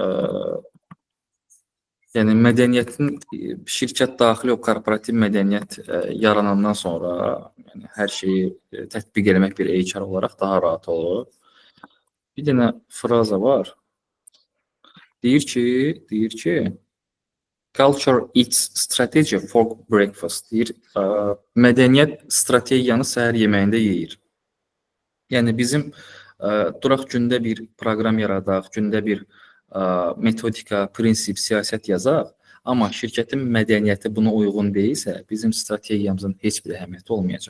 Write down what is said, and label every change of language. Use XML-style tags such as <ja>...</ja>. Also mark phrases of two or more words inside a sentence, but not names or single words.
<az>Yəni mədəniyyətin şirkət daxili o korporativ mədəniyyət yaranandan sonra yəni hər şeyi tətbiq etmək bir HR olaraq daha rahat olur. Bir dənə fraza var. Deyir ki,</az> <en>culture eats strategy for breakfast.</en> <az>Deyir, mədəniyyət strategiyanı səhər yeməyində yeyir. Yəni bizim duraq gündə bir proqram yaradaq, gündə bir metodika, prinsip, siyasət yazaq, amma şirkətin mədəniyyəti buna uyğun deyilsə, bizim strategiyamızın heç bir əhəmiyyəti olmayacaq.</az>